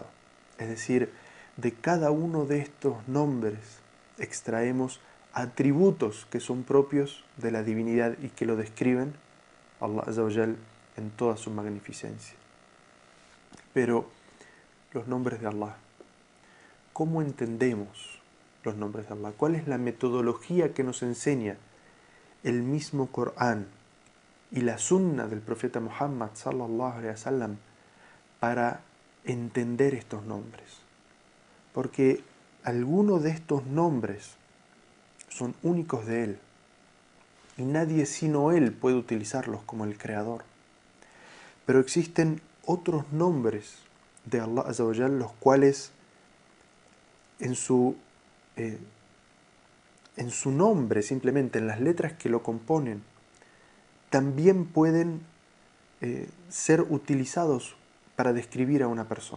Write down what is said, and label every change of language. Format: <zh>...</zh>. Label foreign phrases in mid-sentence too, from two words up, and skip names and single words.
<es>Es decir, de cada uno de estos nombres extraemos atributos que son propios de la divinidad y que lo describen</es> <ar>الله عز وجل</ar> <es>en toda su magnificencia. Pero los nombres de Allah, ¿cómo entendemos los nombres de Allah? ¿Cuál es la metodología que nos enseña el mismo Corán y la sunna del profeta Muhammad</es> <ar>صلى الله عليه وسلم</ar> <es>para entender estos nombres? Porque algunos de estos nombres son únicos de Él y nadie sino Él puede utilizarlos como el creador. Pero existen otros nombres de</es> <ar>الله عز وجل,</ar> <es>los cuales en su nombre, simplemente en las letras que lo componen, también pueden ser utilizados para describir a una persona.</es>